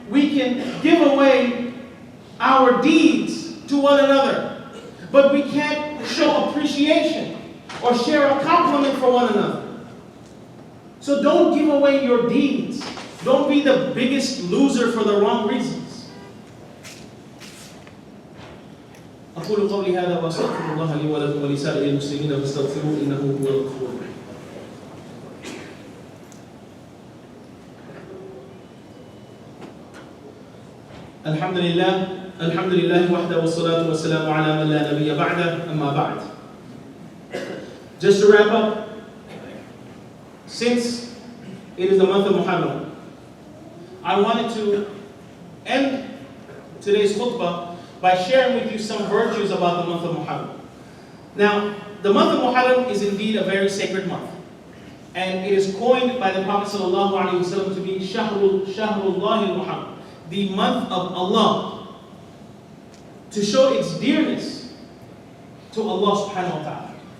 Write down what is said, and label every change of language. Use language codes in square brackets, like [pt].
[en] we can give away our deeds to one another, but we can't show appreciation or share a compliment for one another. So don't give away your deeds. Don't be the biggest loser for the wrong reasons. [ar] أقول قولي هذا وأستغفر الله لي ولكم ولسائر المسلمين فاستغفروه إنه هو الغفور الرحيم. الحمد لله وحده والصلاة والسلام على من لا نبي بعده أما بعد. [en] Just to wrap up, since it is the month of Muharram, I wanted to end today's khutbah by sharing with you some virtues about the month of Muharram. Now, the month of Muharram is indeed a very sacred month, and it is coined by the Prophet ﷺ to be Shahrullah al-Muharram, the month of Allah, to show its dearness to Allah subhanahu wa ta'ala.